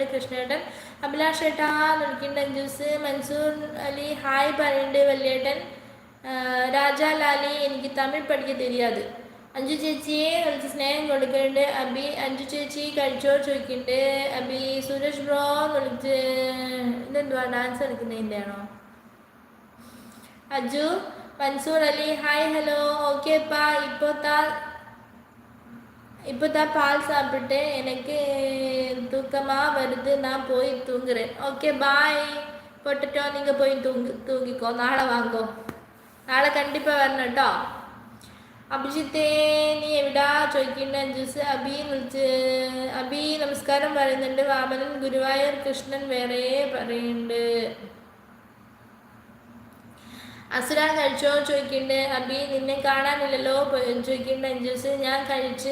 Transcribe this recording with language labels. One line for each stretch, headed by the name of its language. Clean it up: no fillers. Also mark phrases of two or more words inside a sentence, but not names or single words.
Malayalam: കൃഷ്ണേട്ടൻ, അഭിലാഷേട്ടാ വിളിക്കുന്നുണ്ട്, അഞ്ജൂസ്, മൻസൂർ അലി ഹായ് പറയുന്നുണ്ട്, വല്യേട്ടൻ, രാജാ ലാലി എനിക്ക് തമിഴ് പഠിക്ക தெரியாது, അഞ്ജു ചേച്ചിയെ വിളിച്ച് സ്നേഹം കൊടുക്കുന്നുണ്ട്, അബി അഞ്ജു ചേച്ചി കഴിച്ചോ ചോദിക്കുന്നുണ്ട്, അബി സുരേഷ് ബ്രോ വിളിച്ച് ഇതെന്തുവാ ഡാൻസ് കളിക്കുന്നതിൻ്റെ ആണോ, അജു, മൻസൂർ അലി ഹായ് ഹലോ,
Tamil: ஓகேப்பா இப்போதான் பால் சாப்பிட்டு எனக்கு தூக்கமா வருது, நான் போய் தூங்குறேன். ஓகே பாய் போட்டுட்டோ, நீங்கள் போய் தூங்கிக்கோ,
Malayalam: നാളെ വാങ്ങോ, നാളെ കണ്ടിപ്പാ വരണം കേട്ടോ. അഭിജിത്തേ നീ എവിടാ ചോദിക്കുന്നുണ്ട് അഞ്ജൂസ്, അബി നമസ്കാരം പറയുന്നുണ്ട്, വാമനൻ ഗുരുവായൂർ, കൃഷ്ണൻ വേറെ പറയുന്നുണ്ട്, അസുര കഴിച്ചോ ചോദിക്കുന്നുണ്ട്, അബി നിന്നെ കാണാനില്ലല്ലോ ചോദിക്കുന്നുണ്ട്, അഞ്ജൂസ് ഞാൻ കഴിച്ച്